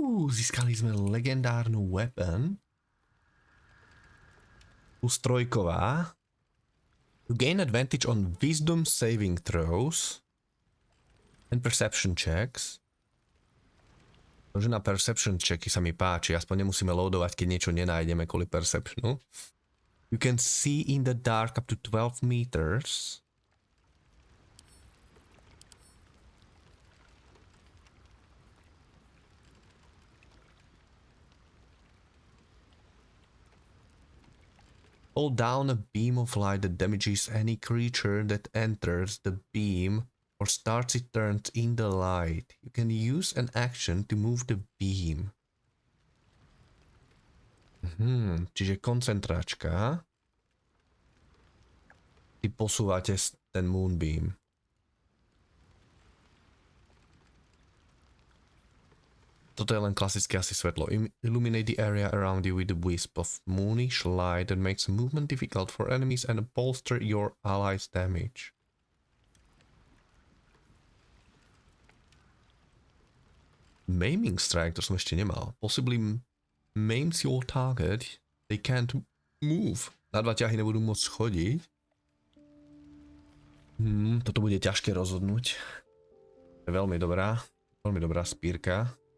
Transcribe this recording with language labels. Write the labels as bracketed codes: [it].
[sk] Získali sme legendárnu weapon. Plus trojková. [en] You gain advantage on wisdom saving throws and perception checks. [sk] Takže na perception checky sa mi páči, aspoň nemusíme loadovať, keď niečo nenájdeme kvôli perceptionu. [en] You can see in the dark up to 12 meters. Hold down a beam of light that damages any creature that enters the beam or starts it turned in the light. You can use an action to move the beam. [sk] Čiže koncentračka. Ty posúvate ten moonbeam. Toto je len klasické asi svetlo. [en] Illuminate the area around you with a wisp of moonish light that makes movement difficult for enemies and bolster your allies' damage. Maiming strike, [sk] to som ešte nemal. [en] Possibly maims your target. They can't move. [sk] Na 2 ťahy nebudú môcť chodiť. Toto bude ťažké rozhodnúť. Je veľmi dobrá spírka.